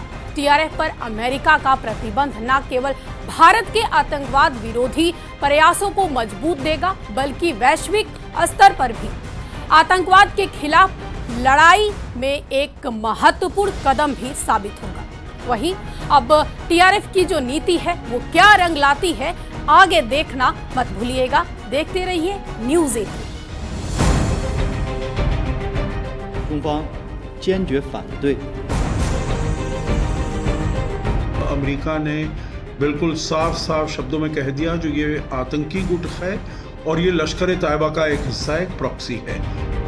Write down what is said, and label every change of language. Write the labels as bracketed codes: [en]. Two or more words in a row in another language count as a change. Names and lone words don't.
[hi] TRF पर अमेरिका का प्रतिबंध न केवल भारत के आतंकवाद विरोधी प्रयासों को मजबूत देगा, बल्कि वैश्विक स्तर पर भी आतंकवाद के खिलाफ लड़ाई में एक महत्वपूर्ण कदम भी साबित होगा। वहीं अब TRF की जो नीति है वो क्या रंग लाती है, आगे देखना मत भूलिएगा। देखते रहिए News18। [zh] 中方坚决反对 [hi] अमेरिका ने बिल्कुल साफ शब्दों में कह दिया जो ये आतंकी गुट है और ये लश्कर-ए-तैयबा का एक हिस्सा है, एक प्रॉक्सी है।